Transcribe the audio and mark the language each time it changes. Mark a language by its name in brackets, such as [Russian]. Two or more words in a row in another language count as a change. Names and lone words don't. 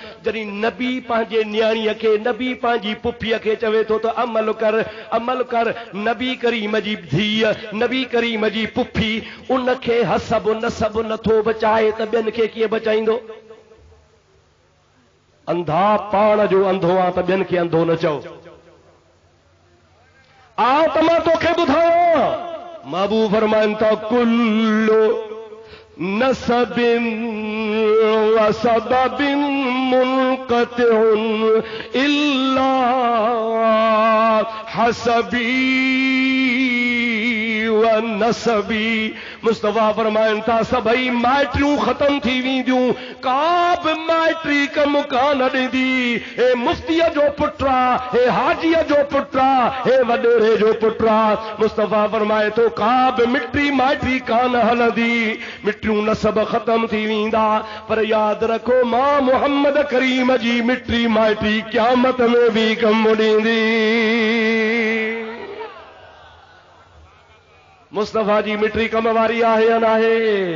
[Sindhi] जॾहिं नबी पंहिंजे न्याणीअ खे, नबी पंहिंजी पुफीअ खे चवे थो त अमल कर अमल कर, नबी करीम जी धीअ, नबी करीम जी पुफी उनखे हसब नसब नथो बचाए त ॿियनि खे कीअं बचाईंदो? अंधा पाण जो अंधो आहे त ॿियनि खे अंधो न चओ। आओ त मां तोखे ॿुधायां, महबूब फरमाइनि था [Arabic] كل نسب وسبب منقطع إلا حسبي ونسبي. [Sindhi] मुस्तफा फरमाइन था सभई माइटियूं खत्म थी वेंदियूं, का बि माइटी कम कान ॾींदी। हे मुफ्तीअ जो पुट्रा, हे हाजीअ जो पुट्रा, हे वॾेरे जो पुट्रा। मुस्तफा फरमाए थो का बि मिटी माइटी कान हलंदी, मिटियूं नसब खत्म थी वेंदा, पर यादि रखो मां मोहम्मद करीम जी मिटी माइटी क़यामत में भी कम ॾींदी। मुस्तफा जी मिटी कम वारी आहे या नाहे?